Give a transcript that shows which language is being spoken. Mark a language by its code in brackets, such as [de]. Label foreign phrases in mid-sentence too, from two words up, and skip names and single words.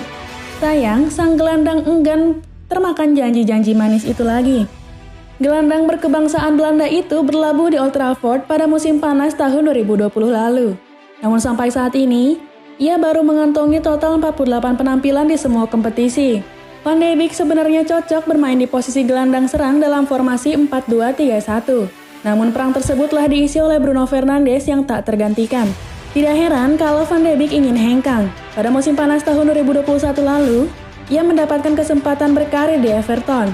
[id] Sayang, sang gelandang enggan termakan janji-janji manis itu lagi. Gelandang berkebangsaan Belanda itu berlabuh di Old Trafford pada musim panas tahun 2020 lalu. Namun sampai saat ini, ia baru mengantongi total 48 penampilan di semua kompetisi. Van de Beek sebenarnya cocok bermain di posisi gelandang serang dalam formasi 4-2-3-1. Namun perang tersebut telah diisi oleh Bruno Fernandes yang tak tergantikan. Tidak heran kalau Van de Beek ingin hengkang. Pada musim panas tahun 2021 lalu, ia mendapatkan kesempatan berkarir di Everton.